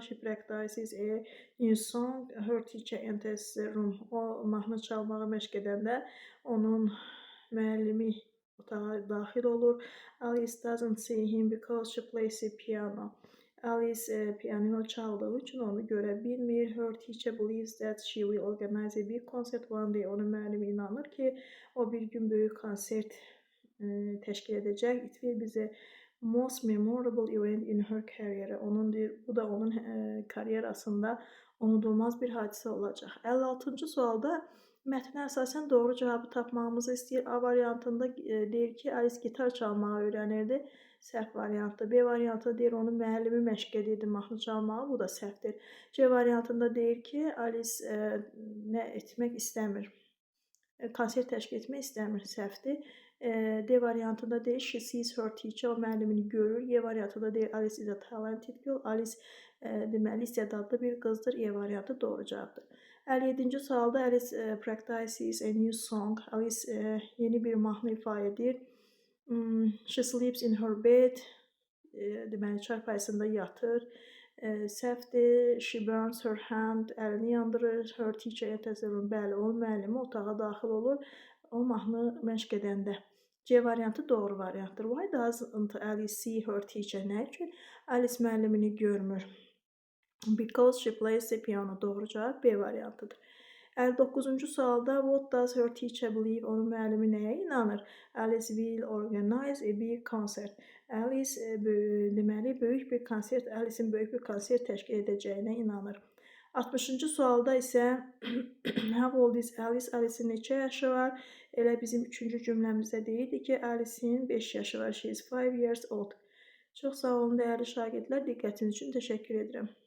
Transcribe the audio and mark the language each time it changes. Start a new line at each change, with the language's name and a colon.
English: She practices a new song. Her teacher enters the room.
Azerbaijani: O mahnı çalmağı məşq edəndə onun müəllimi otağa daxil olur.
English: Alice doesn't see him because she plays the piano.
Azerbaijani: Alice pianino çaldığı üçün onu görə bilmir.
English: Her teacher believes that she will organize a big concert one day.
Azerbaijani: Onun müəllimi inanır ki, o bir gün böyük konsert təşkil edəcək.
English: It will be the most memorable event in her career.
Azerbaijani: Bu da onun karyerasında unudulmaz bir hadisə olacaq. 56-cı sualda mətnə əsasən doğru cavabı tapmağımızı istəyir. A variantında deyir ki, Alice gitar çalmağı öyrənirdi. Səhv variantdır. B variantında deyir, onun müəllimi məşq edirdi mahnı çalmağı. Bu da səhvdir. C variantında deyir ki, Alice nə etmək istəmir. Konsert təşkil etmək istəmir. Səhvdir. D variantında deyir,
English: she sees her teacher.
Azerbaijani: O müəllimini görür. Y variantında deyir,
English: Alice is a talented girl.
Azerbaijani: Alice deməli istedadlı bir qızdır. E variantı doğru cavabdır. 57-ci sualda
English: Alice practices a new song.
Azerbaijani: Alice yeni bir mahnı ifa edir.
English: She sleeps in her bed.
Azerbaijani: Deməli çarpayısında yatır. Səhvdir.
English: She burns her hand.
Azerbaijani: Əlini yandırır.
English: Her teacher enters the room.
Azerbaijani: Bəli, onun müəllimi otağa daxil olur. O mahnı məşq edəndə. C variantı doğru variantdır.
English: Why doesn't Alice see her teacher?
Azerbaijani: Nə üçün Alice müəllimini görmür?
English: Because she plays the piano.
Azerbaijani: Doğru cavab B variantıdır. 59-cu sualda
English: what does her teacher believe?
Azerbaijani: Onun müəllimi nəyə inanır?
English: Alice will organize a big concert.
Azerbaijani: Alice deməli böyük bir konsert, Alice'in böyük bir konsert təşkil edəcəyinə inanır. 60-cı sualda isə
English: how old is Alice?
Azerbaijani: Alice'in neçə yaşı var? Elə bizim 3-cü cümləmizdə deyildi ki, Alice'in 5 yaşı var.
English: She is 5 years old.
Azerbaijani: Çox sağ olun dəyərli şagirdlər, diqqətiniz üçün təşəkkür edirəm.